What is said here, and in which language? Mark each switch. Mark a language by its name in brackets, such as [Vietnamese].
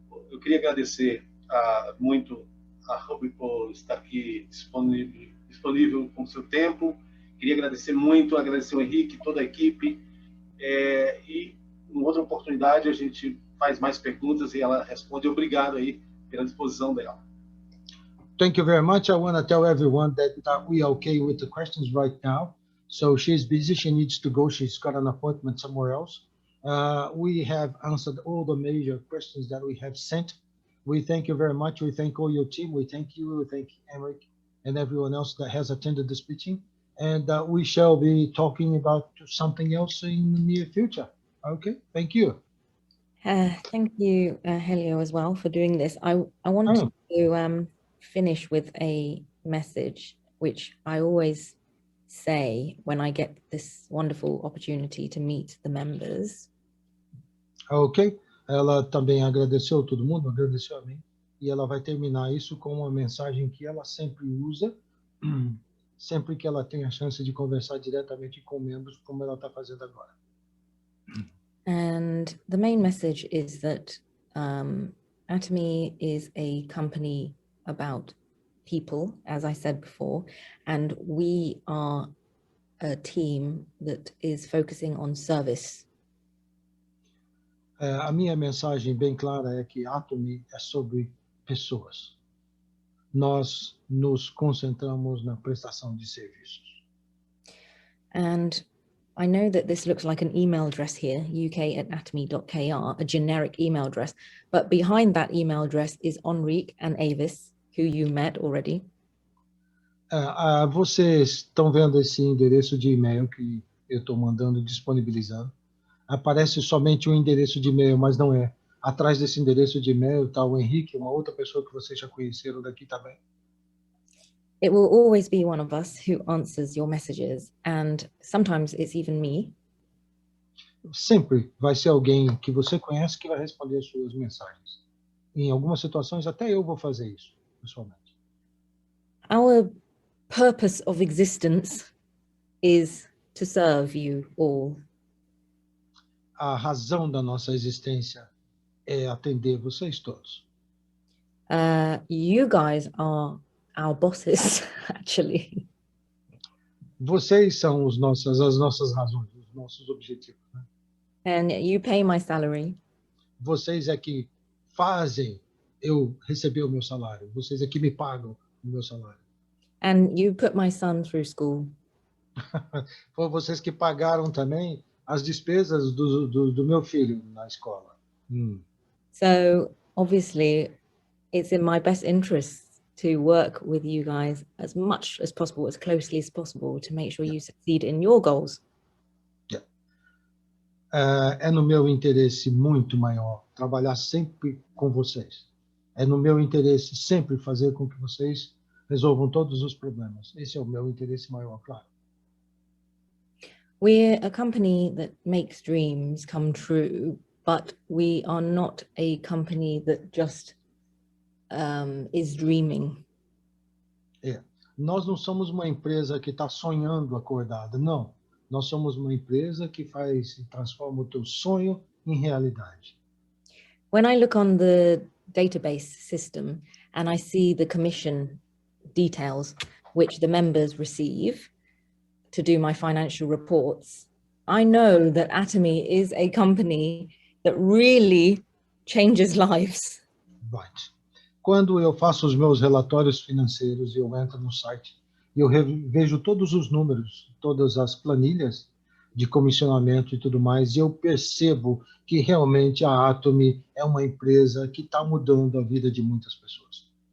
[Portuguese] Eu queria agradecer muito a Ruby por estar aqui disponível com o seu tempo. Queria agradecer o Henrique, toda a equipe, e em outra oportunidade a gente faz mais perguntas e ela responde. Obrigado aí pela disposição dela. [English] Thank you very much. I want to tell everyone that we are okay with the questions right now. So she's busy, she needs to go, she's got an appointment somewhere else. We have answered all the major questions that we have sent. We thank you very much. We thank all your team. We thank you. We thank Emric and everyone else that has attended this meeting. And we shall be talking about something else in the near future. Okay, thank you. Thank you, Helio, as well for doing this. I wanted to finish with a message, which I always say when I get this wonderful opportunity to meet the members. [Portuguese] Ok, ela também agradeceu todo mundo, agradeceu a mim, e ela vai terminar isso com uma mensagem que ela sempre usa, sempre que ela tem a chance de conversar diretamente com membros, como ela está fazendo agora. [English] And the main message is that Atomy is a company about people, as I said before, and we are a team that is focusing on service. [Portuguese] A minha mensagem bem clara é que Atomy é sobre pessoas. Nós nos concentramos na prestação de serviços. [English] And I know that this looks like an email address here, uk@atomy.kr, a generic email address, but behind that email address is Enrique and Avis, who you met already. [Portuguese] Vocês estão vendo esse endereço de e-mail que eu estou mandando, disponibilizando. Aparece somente um endereço de e-mail, mas não é. Atrás desse endereço de e-mail está o Henrique, uma outra pessoa que vocês já conheceram daqui também. [English] It will always be one of us who answers your messages, and sometimes it's even me. [Portuguese] Sempre vai ser alguém que você conhece que vai responder as suas mensagens. Em algumas situações, até eu vou fazer isso, pessoalmente. [English] Our purpose of existence is to serve you all. [Portuguese] A razão da nossa existência é atender vocês todos. [English] You guys are our bosses, actually. [Portuguese] Vocês são as nossas razões, os nossos objetivos, né? [English] And you pay my salary. [Portuguese] Vocês é que fazem eu receber o meu salário. Vocês é que me pagam o meu salário. [English] And you put my son through school. [Portuguese] Foi vocês que pagaram também as despesas do meu filho na escola. [English] So, obviously, it's in my best interest to work with you guys as much as possible, as closely as possible, to make sure you succeed in your goals. [Portuguese] É no meu interesse muito maior trabalhar sempre com vocês. É no meu interesse sempre fazer com que vocês resolvam todos os problemas. Esse é o meu interesse maior, claro. [English] We're a company that makes dreams come true, but we are not a company that just is dreaming. [Portuguese] Nós não somos uma empresa que está sonhando acordada, não. Nós somos uma empresa que faz e transforma o teu sonho em realidade. [English] When I look on the database system and I see the commission details which the members receive to do my financial reports, I know that Atomy is a company that really changes lives. [Portuguese] But, quando eu faço os meus relatórios financeiros e eu entro no site e eu vejo todos os números, todas as planilhas de comissionamento e tudo mais, e eu percebo que realmente a Atomy é uma empresa que está mudando a vida de muitas pessoas.